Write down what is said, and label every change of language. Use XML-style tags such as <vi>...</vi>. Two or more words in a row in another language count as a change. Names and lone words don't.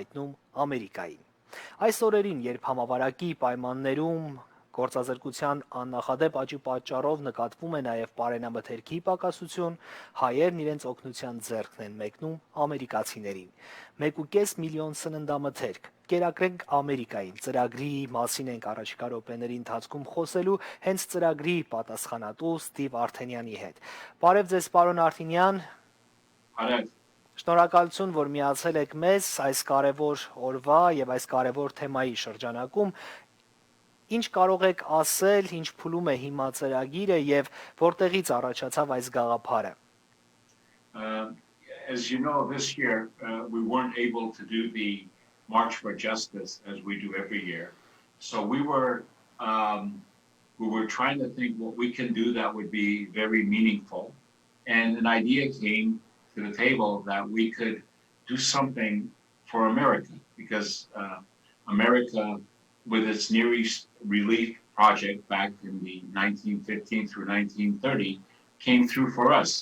<hy>հայտնում Ամերիկային։ Այս օրերին, երբ համավարակի պայմաններում Գործազրկության աննախադեպ աճի պատճառով նկատվում է նաև պարենամթերքի պակասություն, հայերն իրենց օգնության ձեռքն են մեկնում ամերիկացիներին։ 1.5 միլիոն սննդամթերք։ Կերակրենք Ամերիկային։ Ծրագրի մասին ենք առաջիկա րոպեների ընթացքում խոսելու հենց ծրագրի պատասխանատու Ստիվ Արթենյանի հետ։ Բարև ձեզ, պարոն Արթինյան։ Արև։ Շնորհակալություն, որ միացել եք մեզ այս կարևոր օրվա եւ այս կարևոր թեմայի շրջանակում։ Ինչ կարող եք ասել, ինչ փուլում է հիմա ծրագիրը եւ որտեղից առաջացավ այս գաղափարը։</hy> <en>As you know, this year we weren't able to do the March for Justice as we do every year. So we were trying to think what we can do that would be very meaningful. And an idea came to the table that we could do something for America, because America, with its Near East Relief Project back in the 1915 through 1930, came through for us.</en>